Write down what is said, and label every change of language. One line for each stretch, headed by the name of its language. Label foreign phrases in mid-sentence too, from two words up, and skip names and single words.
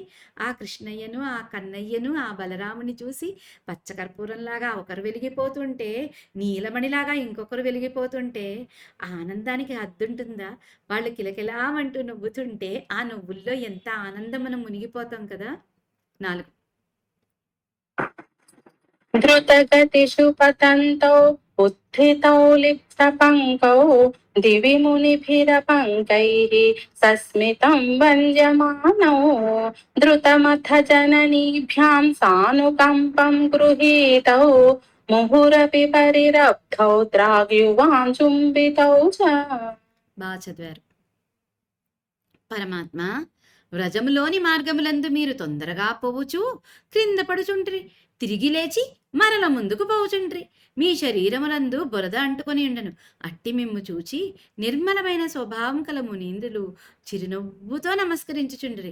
Telugu: ఆ కృష్ణయ్యను, ఆ కన్నయ్యను, ఆ బలరాముని చూసి పచ్చకర్పూరంలాగా ఒకరు వెలిగిపోతుంటే, నీలమణిలాగా ఇంకొకరు వెలిగిపోతుంటే, ఆ ఆనందానికి హద్దుంటుందా? వాళ్ళు కిలకిలామంటూ నవ్వుతుంటే, ఆ నవ్వుల్లో ఎంత ఆనందం మనం మునిగిపోతాం కదా! 4.
Sanskrit: द्रुतगतिषु पतन्तौ उत्थितौ लिप्तपङ्कौ दिवि मुनिभिरपङ्कैः सस्मितं वन्द्यमानौ द्रुतमथ जननीभ्यां सानुकम्पं गृहीतौ मुहुरपि परिरब्धौ द्राग्युवाञ्चुम्बितौ च।
Telugu: బా చదివారు. పరమాత్మ, వ్రజములోని మార్గములందు మీరు తొందరగా పోవుచు క్రింద పడుచుండ్రి, తిరిగి లేచి మరల ముందుకు పోవుచుండ్రి. మీ శరీరములందు బురద అంటుకొని ఉండను. అట్టి మిమ్ము చూచి నిర్మలమైన స్వభావం కల మునీంద్రులు చిరునవ్వుతో నమస్కరించుచుండ్రి.